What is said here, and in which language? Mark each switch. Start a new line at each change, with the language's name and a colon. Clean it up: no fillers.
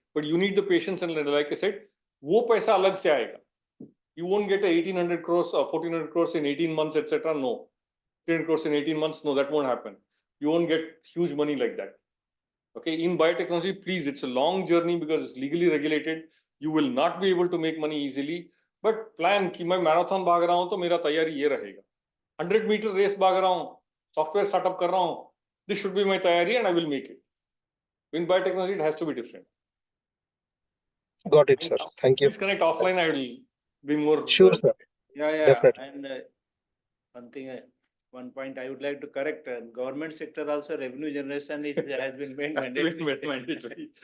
English: But you need the patience, and like I said,
Hindi: वो पैसा अलग से आएगा.
English: You won't get a 1800 crores or 1400 crores in 18 months, etc. No. 300 crores in 18 months, no, that won't happen. You won't get huge money like that. Okay, in biotechnology, please, it's a long journey because it's legally regulated. You will not be able to make money easily. But plan
Hindi: कि मैं marathon भाग रहा हूं तो मेरा तैयारी ये रहेगा. 100-meter race भाग रहा हूं, software startup कर रहा हूं.
English: This should be my तैयारी and I will make it. In biotechnology, it has to be different. Got it, sir. Thank you. Please connect offline. I will be more. Sure, sir. Yeah. Definitely. And one thing, one point I would like to correct, government sector also revenue generation has been made mandatory.